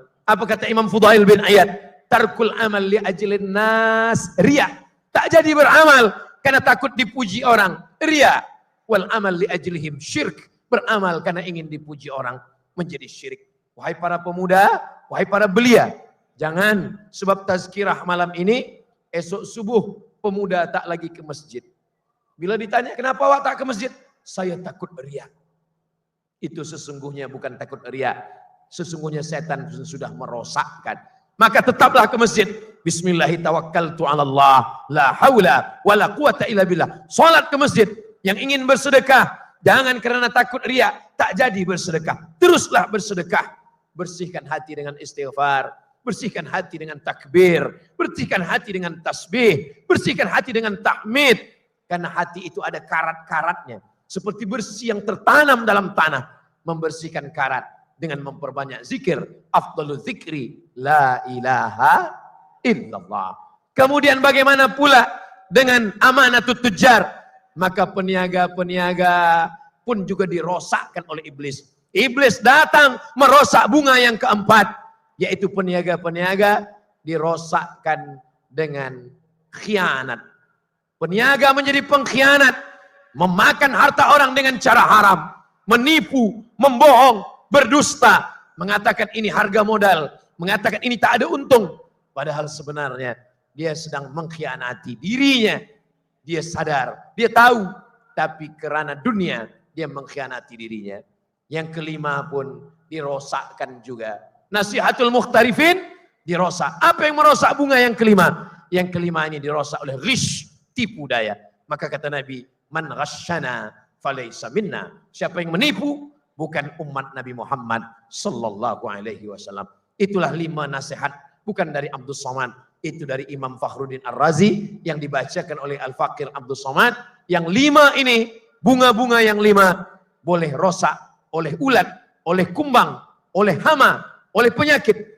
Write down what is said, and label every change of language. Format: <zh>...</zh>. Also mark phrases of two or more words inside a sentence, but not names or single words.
<ms>Apa kata Imam Fudail bin Iyad?</ms> <ar>ترك العمل لأجل الناس رياء.</ar> <ms>Tak jadi beramal karena takut dipuji orang, riya.</ms> <ar>والعمل لأجلهم شرك.</ar> <ms>Beramal karena ingin dipuji orang, menjadi syirik. Wahai para pemuda, wahai para belia, jangan sebab tazkirah malam ini, esok subuh pemuda tak lagi ke masjid. Bila ditanya kenapa awak tak ke masjid? Saya takut riya. Itu sesungguhnya bukan takut riya. Sesungguhnya setan sudah merosakkan. Maka tetaplah ke masjid.</ms> <ar>بسم الله الرحمن الرحيم. لا حول ولا قوة إلا بالله.</ar> <ms>Salat ke masjid. Yang ingin bersedekah, jangan karena takut riya, tak jadi bersedekah. Teruslah bersedekah. Bersihkan hati dengan istighfar. Bersihkan hati dengan takbir. Bersihkan hati dengan tasbih. Bersihkan hati dengan tahmid. Karena hati itu ada karat-karatnya. Seperti bersih yang tertanam dalam tanah. Membersihkan karat dengan memperbanyak zikir.</ms> <ar>أفضل الذكر لا إله إلا الله.</ar> <ms>Kemudian bagaimana pula dengan</ms> <ar>أمانة التجار?</ar> <ms>Maka peniaga-peniaga pun juga dirosakkan oleh iblis. Iblis datang merosak bunga yang keempat, yaitu peniaga-peniaga dirosakkan dengan khianat. Peniaga menjadi pengkhianat, memakan harta orang dengan cara haram, menipu, membohong, berdusta, mengatakan ini harga modal, mengatakan ini tak ada untung. Padahal sebenarnya dia sedang mengkhianati dirinya. Dia sadar, dia tahu, tapi karena dunia dia mengkhianati dirinya. Yang kelima pun dirosakkan juga.</ms> <ar>نصيحة المحترفين</ar> <ms>dirosak. Apa yang merosak bunga yang kelima? Yang kelima ini dirosak oleh ghish, tipu daya. Maka kata Nabi,</ms> <ar>من غشنا فليس منا.</ar> <ms>Siapa yang menipu bukan umat Nabi Muhammad</ms> <ar>صلى الله عليه وسلم.</ar> <ms>Itulah 5 nasihat bukan dari Abdul Somad, itu dari Imam Fakhruddin Ar-Razi yang dibacakan oleh Al-Faqir Abdul Somad. Yang 5 ini, bunga-bunga yang 5 boleh rosak oleh ulat, oleh kumbang, oleh hama, oleh penyakit.</ms>